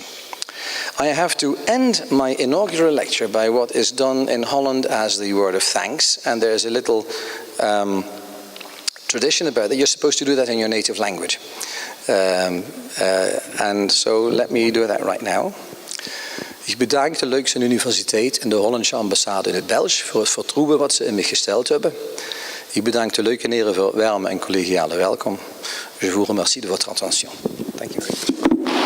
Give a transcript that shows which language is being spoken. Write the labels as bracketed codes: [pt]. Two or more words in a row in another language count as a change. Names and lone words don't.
[en] I have to end my inaugural lecture by what is done in Holland as the word of thanks, and there's a little tradition about that. You're supposed to do that in your native language. And so let me do that right now. [nl] Ik bedank de Leukse Universiteit en de Hollandse ambassade in het Belgisch voor het vertrouwen wat ze in me gesteld hebben. Ik bedank de leuke heren voor het warme en collegiale welkom. [fr] Je vous remercie de votre attention. [en] Thank you very much.